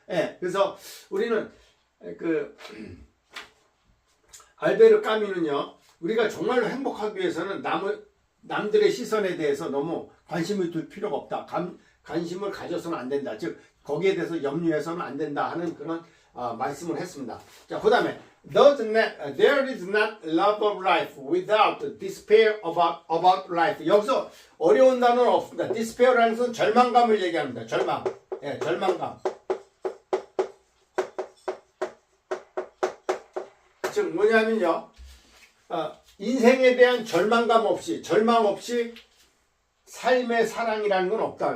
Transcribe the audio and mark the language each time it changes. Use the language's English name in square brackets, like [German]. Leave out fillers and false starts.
[Korean] 예, 그래서 우리는 알베르 까미는요 우리가 정말로 행복하기 위해서는 남들의 시선에 대해서 너무 관심을 둘 필요가 없다. 관심을 가져서는 안 된다. 즉 거기에 대해서 염려해서는 안 된다 하는 그런 말씀을 했습니다. 자, 그 다음에 [English] there is not love of life without despair about life. [Korean] 여기서 어려운 단어는 없습니다. despair라는 것은 절망감을 얘기합니다. 절망. 예, 절망감. 즉 뭐냐면요. 인생에 대한 절망감 없이, 절망 없이 삶의 사랑이라는 건 없다.